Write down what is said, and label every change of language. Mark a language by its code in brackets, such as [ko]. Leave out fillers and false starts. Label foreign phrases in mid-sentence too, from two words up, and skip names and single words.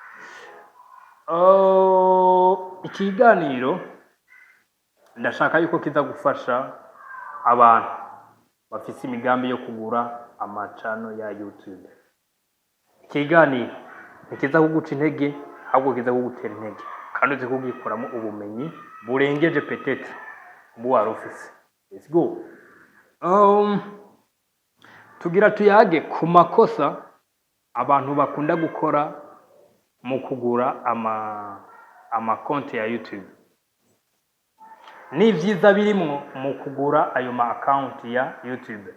[rn] Ikiganiro ndashaka yuko kiza gufasha abantu bafite imigambi yo kugura amacano ya YouTube. Ikiganiro ntikiza kuguca intege, ahubwo kiza kugutera intege kandi uzi kugikoramo ubumenyi burengeje petete mu wari office. [en] Let's go. [rn] Tugira tuyage ku makosa abantu bakunda gukora mu kugura ama konti ya YouTube. Ni vyiza birimwo mu kugura ayo ma account ya YouTube.